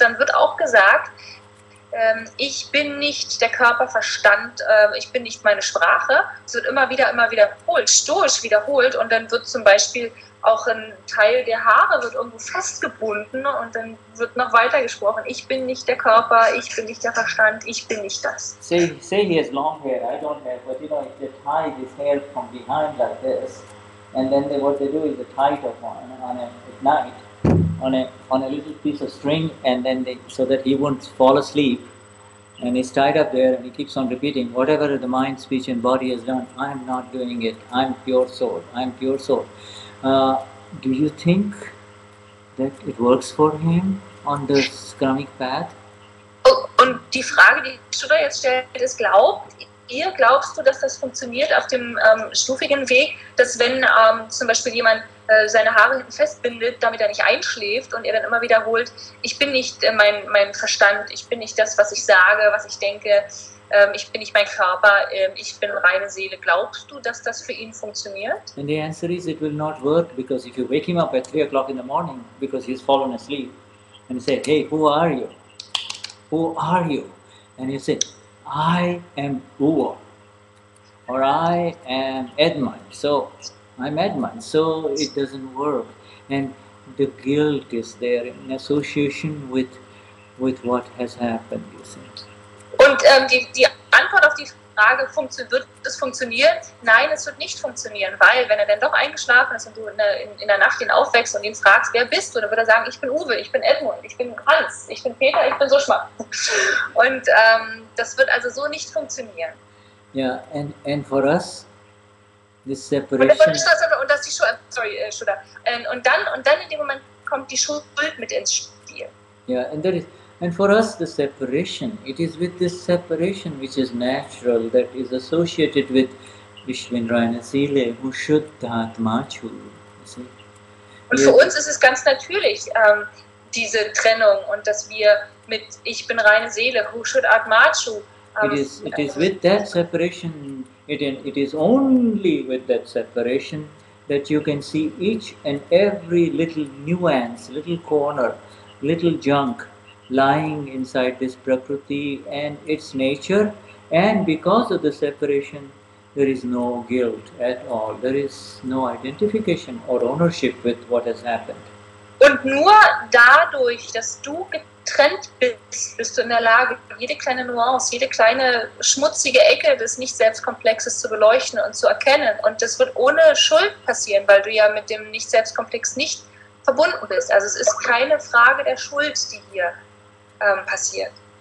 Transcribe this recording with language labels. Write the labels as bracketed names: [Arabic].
[German] Dann wird auch gesagt, ich bin nicht der Körperverstand, ich bin nicht meine Sprache. Es wird immer wieder wiederholt, stoisch wiederholt. Und dann wird zum Beispiel auch ein Teil der Haare wird irgendwo festgebunden und dann wird noch weiter gesprochen. Ich bin nicht der Körper, ich bin nicht der Verstand, ich bin nicht das. [English] Say he has long hair, I don't have, but if they tie his hair from behind like this, and then what they do is they tie it at night on a little piece of string, and then so that he won't fall asleep, and he's tied up there and he keeps on repeating, whatever the mind, speech and body has done, I am not doing it, I am pure soul, I am pure soul. Do you think that it works for him on the Kramic path? [German] Oh, und die Frage, die Shuddha jetzt stellt, ist, glaubst du, dass das funktioniert auf dem stufigen Weg, dass wenn zum Beispiel jemand seine Haare hinten festbindet, damit er nicht einschläft und er dann immer wiederholt, ich bin nicht mein Verstand, ich bin nicht das, was ich sage, was ich denke, ich bin nicht mein Körper, ich bin reine Seele. Glaubst du, dass das für ihn funktioniert? [English] And the answer is it will not work, because if you wake him up at 3 o'clock in the morning because he's fallen asleep and you say, hey, who are you? Who are you? And you say, I am Uvo, or I am Edmund. So I'm Edmund. So it doesn't work. And the guilt is there in association with what has happened, you see. [German] Und die Antwort auf die Frage, wird es funktionieren? Nein, es wird nicht funktionieren, weil wenn er dann doch eingeschlafen ist und du in der Nacht ihn aufwächst und ihn fragst, wer bist du? Dann wird er sagen, ich bin Uwe, ich bin Edmund, ich bin Hans, ich bin Peter, ich bin Sushma. Und das wird also so nicht funktionieren. [English] Yeah, and for us, this separation... [German] Und das die Schuld, Shuddha. Und dann in dem Moment kommt die Schuld mit ins Spiel. [English] Yeah, and for us, the separation, it is with this separation which is natural, that is associated with Vishwindrayana Sile, Hushuddhatmachu. [German] Und für uns ist es ganz natürlich, diese Trennung und dass wir mit Ich bin reine Seele, Hushuddhatmachu. [English] It is with that separation, it is only with that separation that you can see each and every little nuance, little corner, little junk lying inside this Prakruti and its nature, and because of the separation there is no guilt at all, there is no identification or ownership with what has happened. [German] Und nur dadurch, dass du getrennt bist, bist du in der Lage, jede kleine Nuance, jede kleine schmutzige Ecke des Nicht-Selbstkomplexes zu beleuchten und zu erkennen. Und das wird ohne Schuld passieren, weil du ja mit dem Nicht-Selbstkomplex nicht verbunden bist. Also es ist keine Frage der Schuld, die hier passiert.